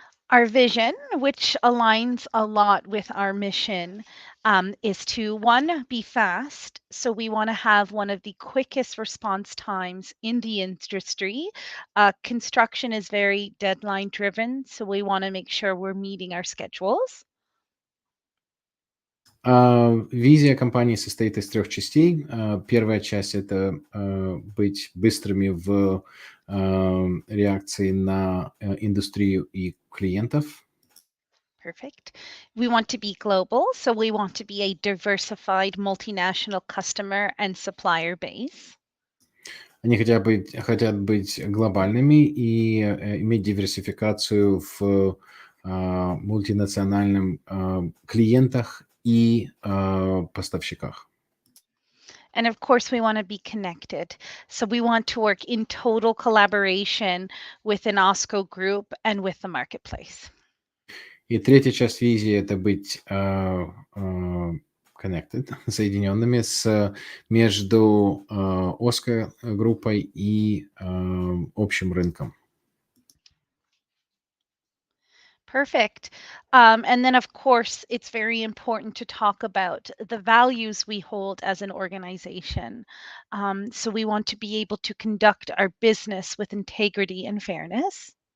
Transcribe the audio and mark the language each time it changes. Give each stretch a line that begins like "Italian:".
English: Our vision, which aligns a lot with our mission, is to, one, be fast. So we want to have one of the quickest response times in the industry. Construction is very deadline driven, so we want to make sure we're meeting our schedules.
Russian: Визия компании состоит из 3 частей. Первая часть – это быть быстрыми в реакции на индустрию и клиентов.
English: Perfect. We want to be global, so we want to be a diversified multinational customer and supplier base.
Russian: Они хотят быть глобальными и иметь диверсификацию в мультинациональным клиентах и поставщиках.
English: And of course, we want to be connected. So we want to work in total collaboration with an OSCO group and with the marketplace.
Russian: И третья часть визии – это быть connected, соединенными между OSCO группой и общим рынком.
English: Perfect. And then, of course, it's very important to talk about the values we hold as an organization. So we want to be able to conduct our business with integrity and fairness.